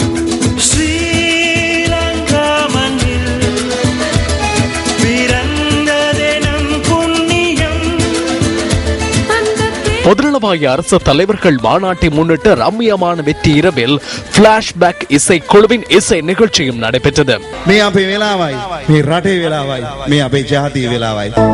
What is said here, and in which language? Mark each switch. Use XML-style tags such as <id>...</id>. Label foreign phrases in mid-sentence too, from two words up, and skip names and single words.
<ta>பொதுநலவாய அரசு தலைவர்கள் மாநாட்டை முன்னிட்டு ரம்மியமான வெற்றி இரவில் பிளாஷ்பேக் இசை குழுவின் இசை நிகழ்ச்சியும் நடைபெற்றது.</ta> <si>මේ අපේ වෙලාවයි, මේ රටේ වෙලාවයි, මේ අපේ ජාතියේ වෙලාවයි.</si>